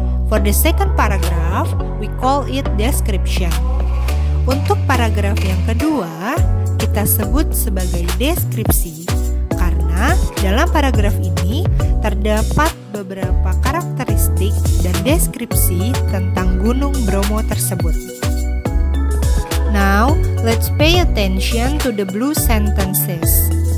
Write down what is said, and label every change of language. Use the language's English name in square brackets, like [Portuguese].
[English] For the second paragraph, we call it description. [Indonesian] Untuk paragraf yang kedua, kita sebut sebagai deskripsi. Dalam paragraf ini terdapat beberapa karakteristik dan deskripsi tentang Gunung Bromo tersebut. [English] Now, let's pay attention to the blue sentences.